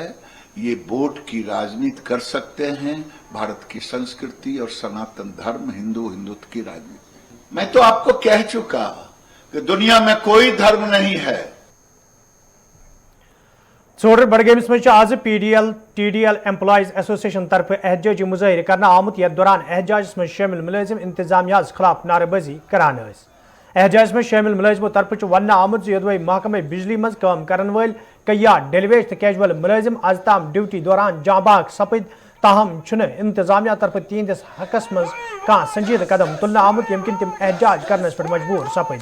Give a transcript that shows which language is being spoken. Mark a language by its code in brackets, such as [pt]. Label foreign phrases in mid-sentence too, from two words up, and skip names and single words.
[hi] ये वोट की राजनीति कर सकते हैं, भारत की संस्कृति और सनातन धर्म, हिंदुत्व की राजनीति। मैं तो आपको कह चुका कि दुनिया में कोई धर्म नहीं है। [ks] चोर बडगेमिस में आज PDL TDL एम्प्लॉइज एसोसिएशन तरफ एहतजाजी मुजाहिर करना आमुत यथ दौरान एहतजाज में शामिल मुलाजिम इंतजामिया खिलाफ नारेबाजी करान। एहतजाज में शामिल मुलाजिमों तरफ वन आमुत योदवे महकमे बिजली मज काम करन वल कया डेलीवेज तो कैजुअल मुलाजिम आज ताम ड्यूटी दौरान जांबाग सपद, ताहम इंतजामिया तरफ तिहंदिस हकस मज कह संजीद कदम तुलना आमुत यमकिन तिम एहतजाज करने पर मजबूर सपद।